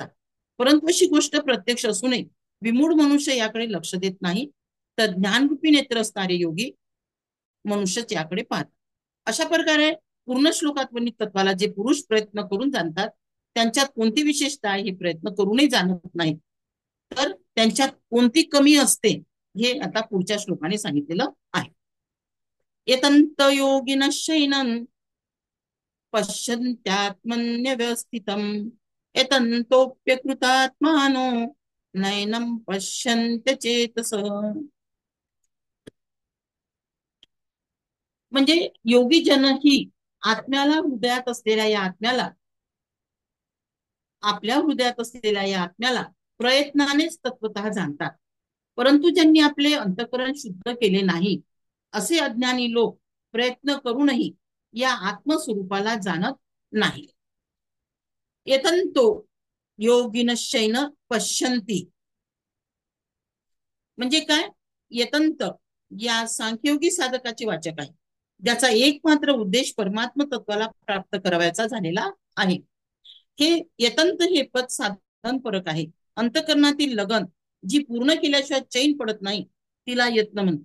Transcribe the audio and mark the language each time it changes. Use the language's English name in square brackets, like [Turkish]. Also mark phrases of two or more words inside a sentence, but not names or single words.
[Marathi] परंतु अशी गोष्ट प्रत्यक्ष असूनही विमूढ मनुष्य याकडे लक्ष देत नाही, तर ज्ञानरूपी नेत्र असणारे योगी मनुष्यच याकडे पाहतात. अशा प्रकारे पूर्ण श्लोकात वर्णित तत्वाला जे पुरुष प्रयत्न करून जाणतात त्यांच्यात कोणती विशेषता आहे हे प्रयत्न करूनही जाणत नाही, तर त्यांच्यात कोणती कमी असते हे आता पुढच्या श्लोकाने सांगितलेलं आहे. [Sanskrit] एतंत योगिन शैनं पश्यन्त्यात्मन्यवस्थितम् एतंतोप्यकृतात्मानो नैनं पश्यन्त्य चेतसः. [Marathi] म्हणजे योगी जन ही आत्म्याला हृदयात असलेल्या या आत्म्याला आपल्या हृदयात असलेल्या या आत्म्याला प्रयत्नानेच तत्वतः जाणतात. परंतु ज्यांनी आपले अंतःकरण शुद्ध केले नाही असे अज्ञानी लोक प्रयत्न करूनही या आत्मस्वरूपाला जाणत नाही. [Sanskrit] एतंतो योगिनश्चैन पश्यन्ति [Marathi] म्हणजे काय? येतंत या सांख्ययोगी साधकाचे वाचक आहे, ज्याचा एकमात्र उद्देश परमात्म तत्वाला प्राप्त करावयाचा झालेला आहे. हे येतंत हे पद साधन परक आहे. अंतःकरणातील लगन जी पूर्ण केल्याशिवाय चैन पडत नाही तिला यत्न म्हणतात.